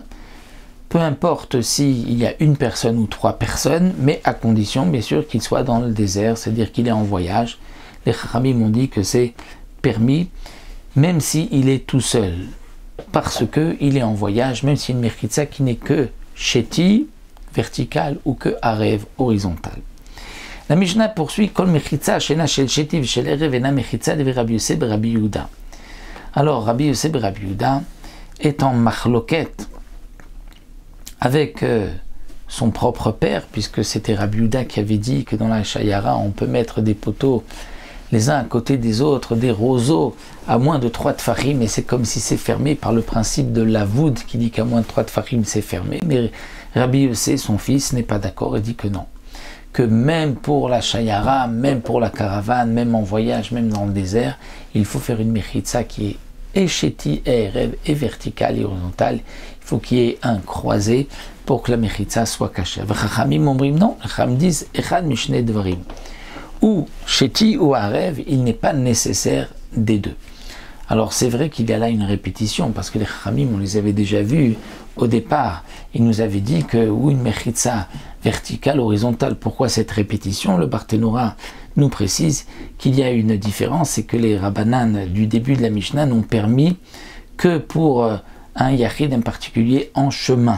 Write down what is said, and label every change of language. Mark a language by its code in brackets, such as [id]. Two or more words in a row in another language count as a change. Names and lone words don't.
[fr] Peu importe s'il y a une personne ou 3 personnes, mais à condition, bien sûr, qu'il soit dans le désert, c'est-à-dire qu'il est en voyage. Les chachamim ont dit que c'est permis, même s'il est tout seul, parce qu'il est en voyage, même si une mechitza qui n'est que sheti, verticale, ou que arev, horizontale. La Mishnah poursuit, [he] כל מחיצה שאינה של שתי ושל ערב אינה מחיצה דברי רבי יוסי ברבי יהודה. [fr] Alors, Rabbi Yosef Rabbi Yehuda est en machloket avec son propre père, puisque c'était Rabbi Yehuda qui avait dit que dans la shayara, on peut mettre des poteaux les uns à côté des autres, des roseaux à moins de 3 tfachim, et c'est comme si c'est fermé par le principe de la voûte qui dit qu'à moins de 3 tfachim c'est fermé. Mais Rabbi Yosef, son fils, n'est pas d'accord et dit que non. Que même pour la shayara, même pour la caravane, même en voyage, même dans le désert, il faut faire une mechitza qui est [he] השתי ערב [fr] et verticale et horizontale. Il faut qu'il y ait un croisé pour que la mechitza soit cachée. [he] חכמים אומרים [fr] non, les chachamim disent [he] אחד משני דברים. [fr] Ou sheti ou arev, il n'est pas nécessaire des deux. Alors c'est vrai qu'il y a là une répétition, parce que les chachamim, on les avait déjà vus au départ. Ils nous avaient dit que ou une mechitza verticale, horizontale. Pourquoi cette répétition? Le Barthénora nous précise qu'il y a une différence, c'est que les Rabbanan du début de la Mishnah n'ont permis que pour un yachid en particulier en chemin.